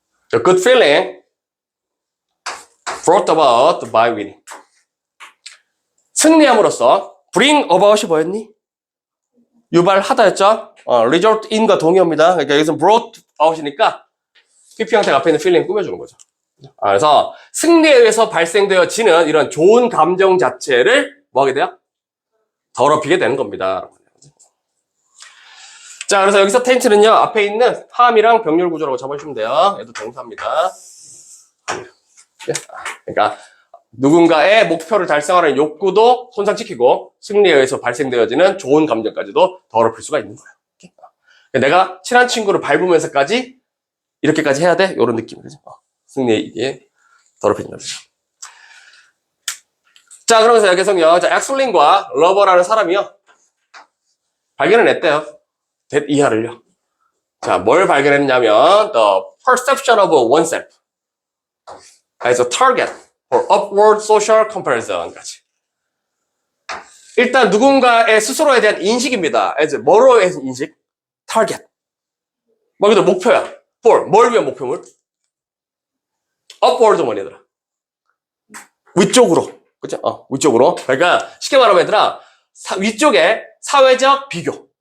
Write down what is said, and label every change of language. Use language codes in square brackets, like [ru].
[en] The good feeling brought about by winning. [ko] 승리함으로써 bring about이 뭐였니? 유발하다였죠? result in과 동의어입니다. 그러니까 여기서 brought out이니까 PP 형태가 앞에 있는 feeling 꾸며주는 거죠. 그래서 승리에 의해서 발생되어지는 이런 좋은 감정 자체를 뭐 하게 돼요? 더럽히게 되는 겁니다. 자, 그래서 여기서 텐트는요, 앞에 있는 함이랑 병렬 구조라고 잡아주시면 돼요. 얘도 동사입니다. 그러니까 누군가의 목표를 달성하는 욕구도 손상시키고 승리에 의해서 발생되어지는 좋은 감정까지도 더럽힐 수가 있는 거예요. 내가 친한 친구를 밟으면서까지 이렇게까지 해야 돼? 이런 느낌. 그죠? 승리에 이게 더럽혀진다. 자, 그러면서 여기서요, 엑슬린과 러버라는 사람이요, 발견을 했대요. that 이하를요. 자, 뭘 발견했냐면 [en] the perception of oneself as a target for upward social comparison 까지. [ko] 일단 누군가의 스스로에 대한 인식입니다. as 뭐로 해서 인식? target. 뭐 그래도 목표야. for 뭘 위한 목표물? upward 뭐니 얘들아? 위쪽으로. 그죠? 위쪽으로. 그러니까 쉽게 말하면 얘들아 위쪽에 사회적 비교.